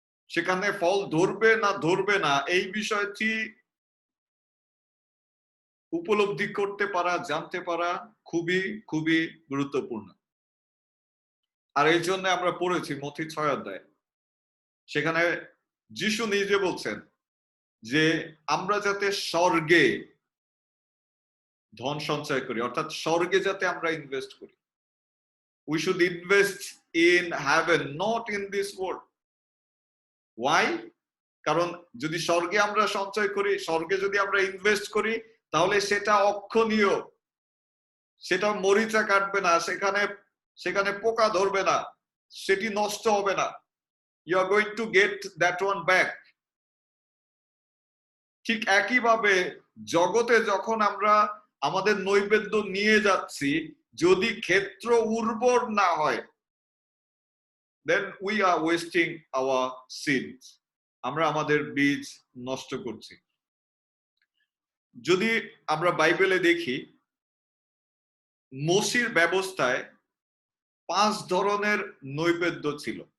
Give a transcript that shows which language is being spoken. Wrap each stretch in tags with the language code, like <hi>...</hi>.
<bn>সেখানে ফল ধরবে না ধরবে না এই বিষয়টি উপলব্ধি করতে পারা, জানতে পারা খুবই খুবই গুরুত্বপূর্ণ। আর এই জন্য আমরা পড়েছি মথি 6 অধ্যায়, সেখানে যিশু নিজে বলছেন যে আমরা যাতে স্বর্গে ধন সঞ্চয় করি, অর্থাৎ স্বর্গে যাতে আমরা ইনভেস্ট করি।</bn> <en>We should invest in heaven, not in this world. Why?</en> <bn>কারণ যদি স্বর্গে আমরা সঞ্চয় করি, স্বর্গে যদি আমরা ইনভেস্ট করি, তাহলে সেটা অক্ষণীয়, সেটা মরিচা কাটবে না, সেখানে সেখানে পোকা ধরবে না, সেটি নষ্ট হবে না।</bn> <en>You are going to get that one back.</en> <bn>ঠিক একইভাবে জগতে যখন আমরা আমাদের নৈবেদ্য নিয়ে যাচ্ছি, যদি ক্ষেত্র উর্বর না হয়,</bn> <en>then we are wasting our seeds.</en> <bn>আমরা আমাদের বীজ নষ্ট করছি। যদি আমরা বাইবেলে দেখি, মোশির ব্যবস্থায় 5 ধরনের নৈবেদ্য ছিল।</bn>